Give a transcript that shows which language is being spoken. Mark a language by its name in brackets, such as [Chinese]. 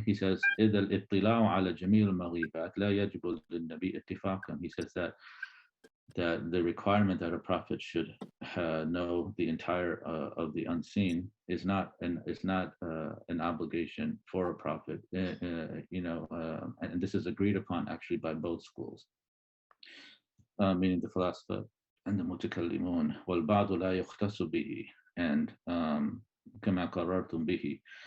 [English] He says [Arabic] إذا الاطلاع على جميع المغيبات لا يجب للنبي اتفاقا. [English] He says that the requirement that a prophet should know the entire of the unseen is not an obligation for a prophet, and this is agreed upon actually by both schools, meaning the philosopher and the mutakallimun. [Arabic] والبعض لا يختص به, and كما قررتم به.